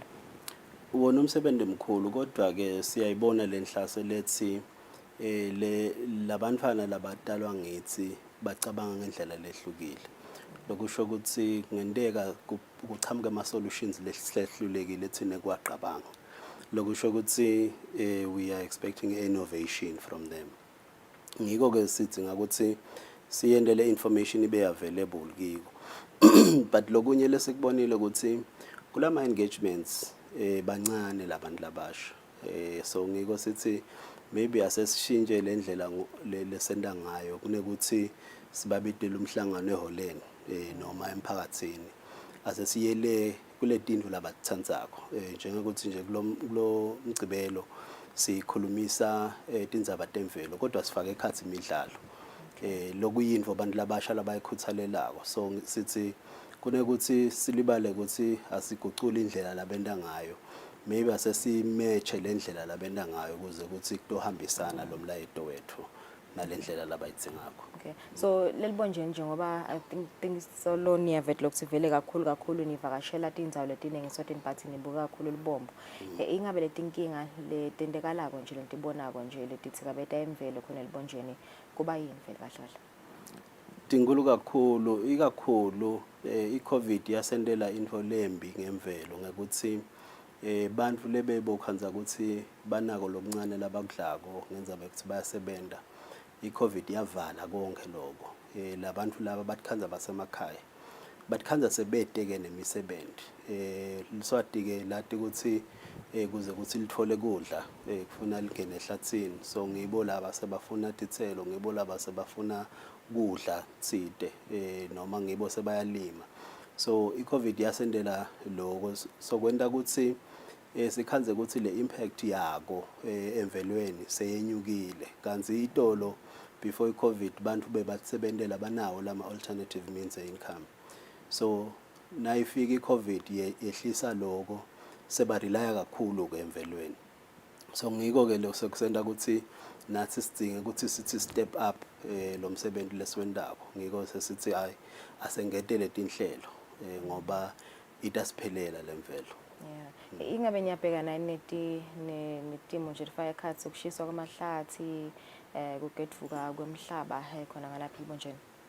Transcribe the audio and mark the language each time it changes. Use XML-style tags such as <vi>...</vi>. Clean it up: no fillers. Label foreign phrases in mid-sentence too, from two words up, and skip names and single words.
<ss>Wona umsebenzi omkhulu kodwa ke siyayibona lenhlase lethi labantwana labadalwa ngithi bacabanga ngendlela lehlukile lokusho ukuthi kungenteka kuchamuke ama solutions lehlulekile thina kwaqabanga lokusho ukuthi</ss> <en>we are expecting innovation from them</en> <ss>ngiko ke sithi ngakuthi siyendele information ibe available kiko but lokunye lesikubonile ukuthi kulama engagements bancane labantu labasha so ngiko sithi maybe asesishintshe lendlela lesenda ngayo kunekuthi sibabidela umhlangano eholeni noma emphakathini asesiyele kule tindlu labathandzako njengokuthi nje kulo mgcibelo sikhulumisa tindzaba temvelo kodwa sifake ekhatsi imidlalo lokuyinfo abantu labasha labayikhuthalelako so sithi kunekuthi silibale ukuthi asigucula indlela labenda ngayo maybe asesimeche lendlela labenda ngayo ukuze ukuthi kutohambisana lo mlayeto wethu nalendlela labayitsingako.</ss> <en>Okay, so</en> <ss>lelibonje njengoba</ss> <en>I think so</en> <ss>lo niyavet lokuthi vele kakhulu nivakashela tindzawo letiningi Eswatini but nibuka kakhulu libombo ingabe letinkinga letendekalako nje lentibonako nje letitsikabeta emvelo khona libonjeni kuba yini vele kahle tinkulu kakhulu ikakhulu iCovid yasendela info lembi ngemvelo ngekuthi bantu lebebokhanza ukuthi banako lokuncane labakudlako ngenza bekuthi bayasebenta iCovid yavala konke lokho labantu laba batikhanza basemakhaya batikhanza sebeteke nemisebenzi liswati ke lati ukuthi kuze ukuthi lithole kudla kufuna lingene ehlathini so ngibo laba sebafuna tithelo ngibo laba sebafuna kudla tsite noma ngibo sebayalima so iCovid yasendela lokho sokwenta ukuthi sikhanze ukuthi le impact yako emvelweni seyenyukile kanzi itolo before iCovid bantu bebasebentela banawo lama</ss> <en>alternative means of income so</en> <ss>nayifika iCovid yehlisa lokho seba relaya kakhulu ke emvelweni so ngiko ke lo sekusenda ukuthi nathi sidinga ukuthi sithi</ss> <en>step up</en> <ss>lo msebenzi lesiwendako ngiko sesithi hayi asengetele tinhlelo ngoba itasiphelela lemvelo. Yeah. Ingabe niyabhekana netimo nje lifaya ekhathi ukushiswa kwamahlathi kugedvuka kwemhlaba khona ngalapha ibonjeni</ss>